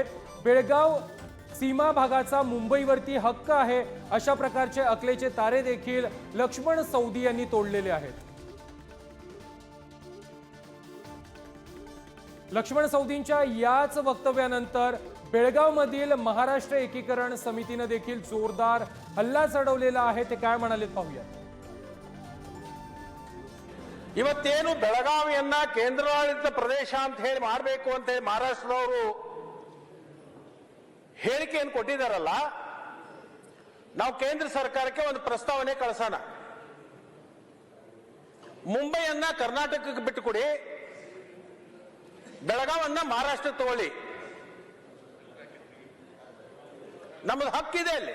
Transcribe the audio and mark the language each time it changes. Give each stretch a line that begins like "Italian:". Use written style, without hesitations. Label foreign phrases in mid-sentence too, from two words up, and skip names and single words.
Marathi: बेळगाव सीमा भागाचा मुंबईवरती हक्क आहे अशा प्रकारचे अकलेचे तारे देखील लक्ष्मण सौदी यांनी तोडलेले आहेत। लक्ष्मण सौदींच्या याच वक्तव्यानंतर बेळगावमधील महाराष्ट्र एकीकरण समितीने देखील जोरदार हल्ला चढवलेला आहे। ते काय म्हणाले पाहूया।
Kannada: ಇವತ್ತೇನು ಬೆಳಗಾವಿಯನ್ನ ಕೇಂದ್ರಾಡಳಿತ ಪ್ರದೇಶ ಅಂತ ಹೇಳಿ ಮಾಡಬೇಕು ಅಂತ ಹೇಳಿ ಮಹಾರಾಷ್ಟ್ರದವರು ಹೇಳಿಕೆಯನ್ನು ಕೊಟ್ಟಿದ್ದಾರಲ್ಲ, ನಾವು ಕೇಂದ್ರ ಸರ್ಕಾರಕ್ಕೆ ಒಂದು ಪ್ರಸ್ತಾವನೆ ಕಳಿಸೋಣ। ಮುಂಬೈಯನ್ನ ಕರ್ನಾಟಕಕ್ಕೆ ಬಿಟ್ಟುಕೊಡಿ, ಬೆಳಗಾವನ್ನ ಮಹಾರಾಷ್ಟ್ರ ತಗೊಳ್ಳಿ, ನಮ್ಮದು ಹಕ್ಕಿದೆ ಅಲ್ಲಿ।